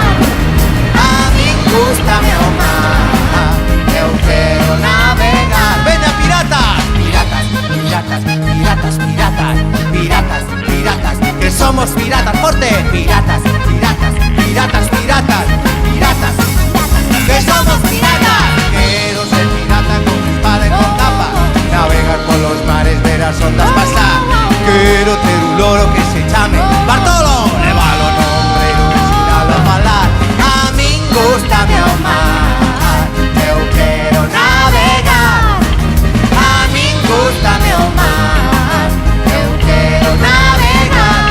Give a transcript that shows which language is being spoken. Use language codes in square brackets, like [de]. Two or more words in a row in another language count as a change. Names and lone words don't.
[gl] A min gústame o mar, eu quero navegar. Veña, piratas! Piratas, piratas, piratas, piratas, piratas, piratas, que somos piratas, forte. Piratas, piratas, piratas, piratas, piratas, que somos piratas. [es] Quiero ser pirata con espada y con capa, navegar por los mares, ver las ondas pasar. [gl] Quiero ter un loro que se chame Bartolo, levalo nombre e ensinalo a falar. A min gústame o mar, eu quero navegar. A min gústame o mar, eu quero navegar.